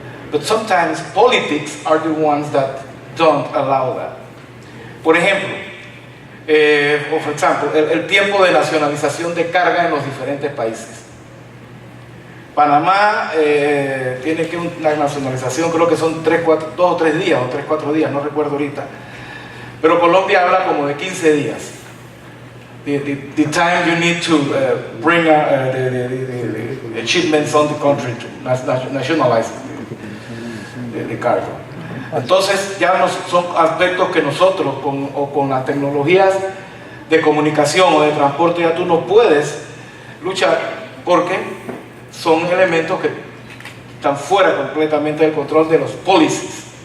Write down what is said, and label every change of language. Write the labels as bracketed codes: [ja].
[en] But sometimes politics are the ones that don't allow that. [es] Por ejemplo, el tiempo de nacionalización de carga en los diferentes países. Panamá tiene que una nacionalización, creo que son 2 o 3 días, o 3 o 4 días, no recuerdo ahorita. Pero Colombia habla como de 15 días. [en] The time you need to bring the shipments on the country to nationalize the cargo. [es] Entonces ya son aspectos que nosotros con las tecnologías de comunicación o de transporte ya tú no puedes luchar porque son elementos que están fuera completamente del control de los policies.